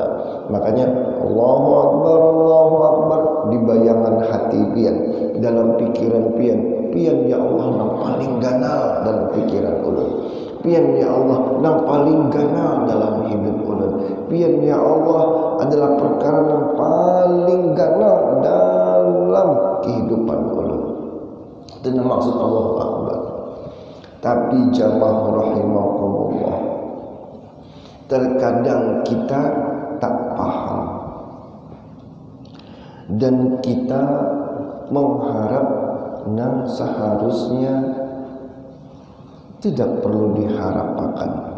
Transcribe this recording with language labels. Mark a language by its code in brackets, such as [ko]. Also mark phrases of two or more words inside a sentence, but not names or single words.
[bjn] Makanya [ar] Allahu Akbar [bjn] di bayangan hati pian, dalam pikiran pian, pian [ar] ya Allah [bjn] yang paling ganal dalam pikiran ulun, pian [ar] ya Allah [bjn] yang paling ganal dalam hidup ulun, pian [ar] ya Allah [bjn] adalah perkara yang paling ganal dalam kehidupan ulun. [id] Itu maksud [ar] Allahu Akbar. [id] Tapi [ar] jamaah rahimakumullah, [id] terkadang kita tak paham dan kita mengharap yang seharusnya tidak perlu diharapkan.